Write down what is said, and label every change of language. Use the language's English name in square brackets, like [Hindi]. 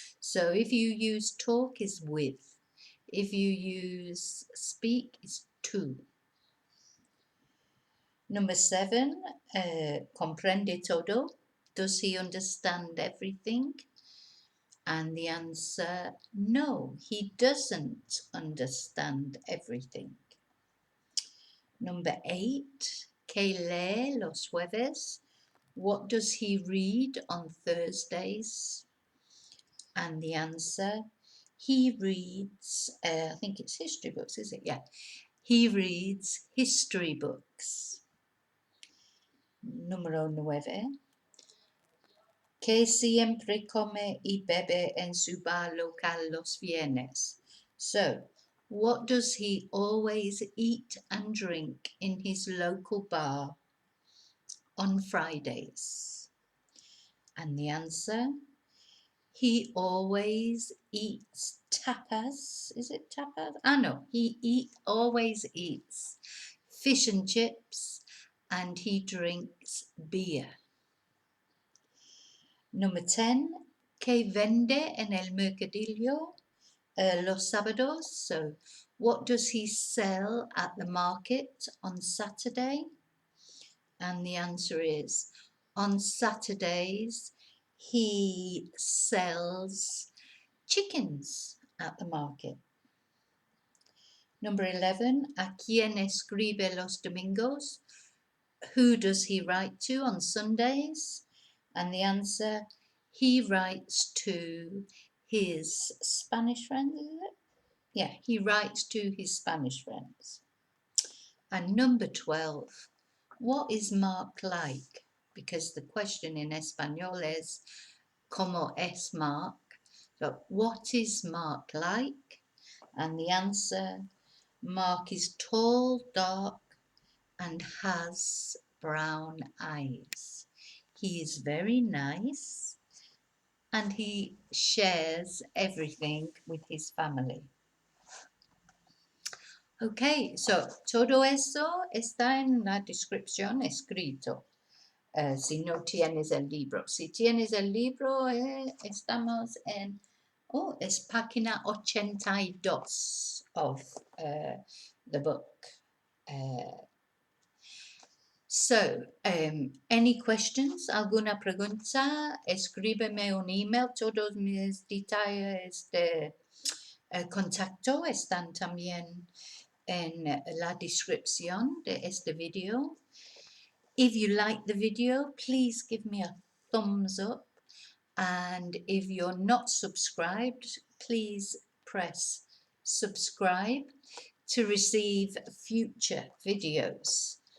[English] So if you use talk, is with. If you use speak, is to. Number 7, [Spanish] comprende todo. [English] Does he understand everything? And the answer, no, he doesn't understand everything. Number 8, [Spanish] ¿qué lee los jueves? [English] What does he read on Thursdays? And the answer, he reads, I think it's history books, is it? Yeah. He reads history books. [Spanish] Número 9. Que siempre come y bebe en su bar local los viernes. [English] So, what does he always eat and drink in his local bar on Fridays? And the answer, he always eats tapas. Is it tapas? No, he always eats fish and chips, and he drinks beer. Number 10, [Spanish] ¿qué vende en el mercadillo los sábados? [English] So, what does he sell at the market on Saturday? And the answer is, on Saturdays, he sells chickens at the market. Number 11, [Spanish] ¿a quién escribe los domingos? [English] Who does he write to on Sundays? And the answer, he writes to his Spanish friends, is it? Yeah, he writes to his Spanish friends. And number 12, what is Mark like? Because the question in Español is, [Spanish] ¿cómo es Mark? [English] So, what is Mark like? And the answer, Mark is tall, dark, and has brown eyes. He is very nice, and he shares everything with his family. [Spanish] Okay, so todo eso está en la descripción escrito. Si no tienes el libro. Si tienes el libro, estamos en, es página 82 [English] of the book. So, any questions? [Spanish] ¿Alguna pregunta? Escríbeme un email. Todos mis detalles de contacto están también en la descripción de este video. [English] If you like the video, please give me a thumbs up. And if you're not subscribed, please press subscribe to receive future videos.